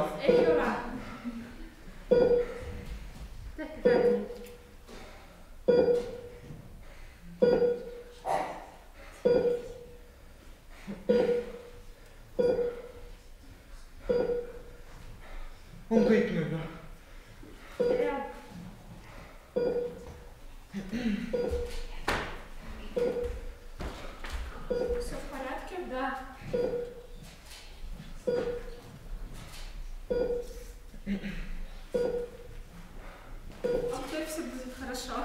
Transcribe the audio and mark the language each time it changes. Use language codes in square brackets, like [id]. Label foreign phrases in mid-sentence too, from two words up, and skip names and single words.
[et] Ei ole. Tehke käed nüüd. On kõik nüüd, noh? Jah. [ru] Всё в порядке? Да. А теперь все будет хорошо.